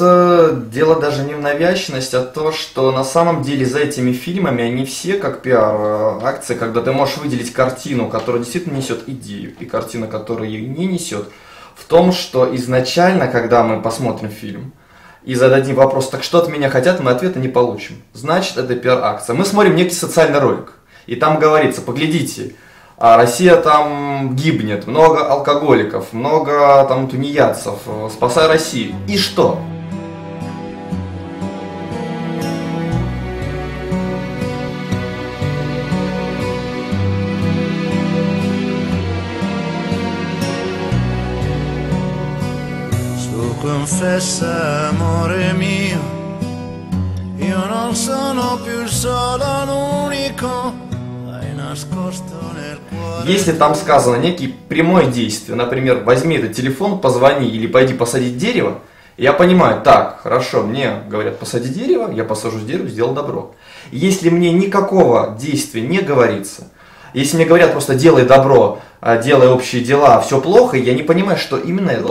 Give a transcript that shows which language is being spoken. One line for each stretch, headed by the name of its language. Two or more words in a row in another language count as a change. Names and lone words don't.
Russian: Тут дело даже не в навязчивости, а то, что на самом деле за этими фильмами они все как пиар-акции, когда ты можешь выделить картину, которая действительно несет идею, и картина, которая ее не несет, в том, что изначально, когда мы посмотрим фильм и зададим вопрос, так что от меня хотят, мы ответа не получим. Значит, это пиар-акция. Мы смотрим некий социальный ролик, и там говорится, поглядите, Россия там гибнет, много алкоголиков, много там тунеядцев, спасай Россию. И что?
Italian: Confessa amore mio, io non sono più il solo l'unico, hai nascosto nel cuore.
Russian: Если там сказано некие прямое действие, например, возьми этот телефон, позвони или пойди посадить дерево, я понимаю, так, хорошо, мне говорят посади дерево, я посажу дерево, сделал добро. Если мне никакого действия не говорится, если мне говорят просто делай добро, делай общие дела, все плохо, я не понимаю, что именно это.